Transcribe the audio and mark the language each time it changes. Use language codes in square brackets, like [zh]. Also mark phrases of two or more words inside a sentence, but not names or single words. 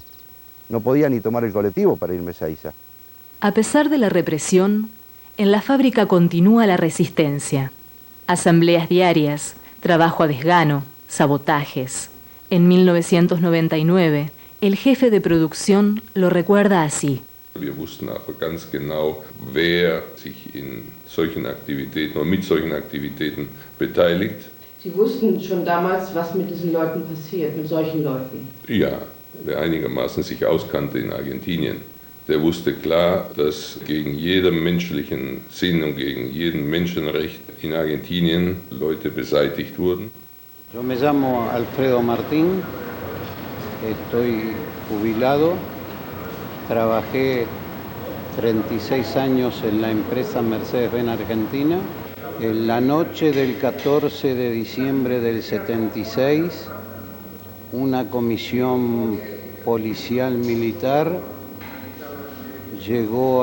[es] No podía ni tomar el colectivo para irme a Ezeiza. A pesar de la represión, en la fábrica continúa la resistencia. Asambleas diarias, trabajo a desgano, sabotajes. En 1999, el jefe de producción lo recuerda así. [de] Wir wussten aber ganz genau, wer sich in solchen Aktivitäten oder mit solchen Aktivitäten beteiligt. Sie wussten schon damals, was mit diesen Leuten passiert, mit solchen Leuten? Ja, wer einigermaßen sich auskannte in Argentinien, der wusste klar, dass gegen jeden menschlichen Sinn und gegen jeden Menschenrecht in Argentinien Leute beseitigt wurden. [es] Yo me llamo Alfredo Martín, estoy jubilado, trabajé 36 años en la empresa Mercedes-Benz Argentina. En la noche del 14 de diciembre del 76, una comisión policial militar llegó